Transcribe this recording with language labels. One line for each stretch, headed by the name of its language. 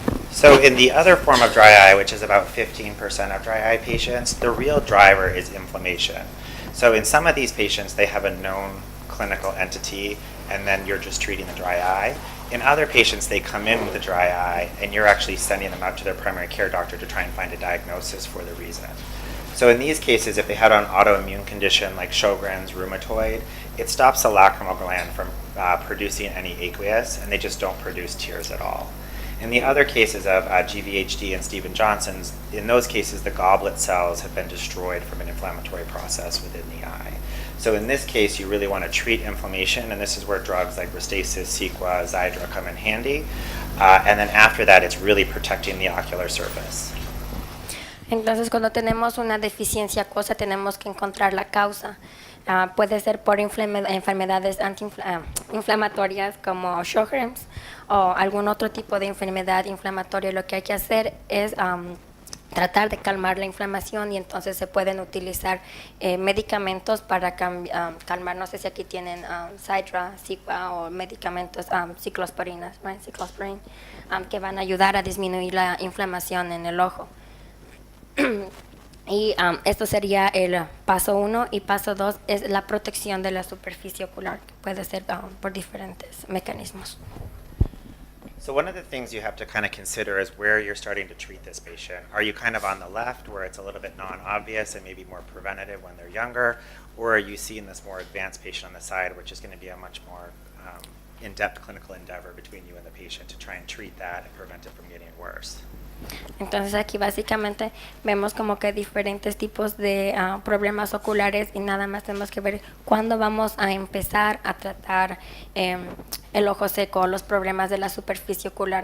English: So in the other form of dry eye, which is about 15% of dry eye patients, the real driver is inflammation. So in some of these patients, they have a known clinical entity, and then you're just treating the dry eye. In other patients, they come in with a dry eye, and you're actually sending them out to their primary care doctor to try and find a diagnosis for the reason. So in these cases, if they had an autoimmune condition like Sjogren's rheumatoid, it stops the lacrimal gland from producing any aqueous, and they just don't produce tears at all. In the other cases of GVHD and Stevens-Johnson's, in those cases, the goblet cells have been destroyed from an inflammatory process within the eye. So in this case, you really want to treat inflammation, and this is where drugs like Restasis, Cequa, Xiidra come in handy. And then after that, it's really protecting the ocular surface.
Spanish: Entonces, cuando tenemos una deficiencia acuosa, tenemos que encontrar la causa. Puede ser por enfermedades inflamatorias como Sjogren's o algún otro tipo de enfermedad inflamatoria. Lo que hay que hacer es tratar de calmar la inflamación, y entonces se pueden utilizar medicamentos para calmar. No sé si aquí tienen Xiidra, Cequa o medicamentos ciclosporinas, right? Cyclosporine, que van a ayudar a disminuir la inflamación en el ojo. Y esto sería el paso 1, y paso 2 es la protección de la superficie ocular, que puede ser por diferentes mecanismos.
English: So one of the things you have to kind of consider is where you're starting to treat this patient. Are you kind of on the left, where it's a little bit non-obvious and maybe more preventative when they're younger, or are you seeing this more advanced patient on the side, which is going to be a much more in-depth clinical endeavor between you and the patient to try and treat that and prevent it from getting worse?
Spanish: Entonces aquí básicamente vemos como que diferentes tipos de problemas oculares, y nada más tenemos que ver cuándo vamos a empezar a tratar el ojo seco, los problemas de la superficie ocular.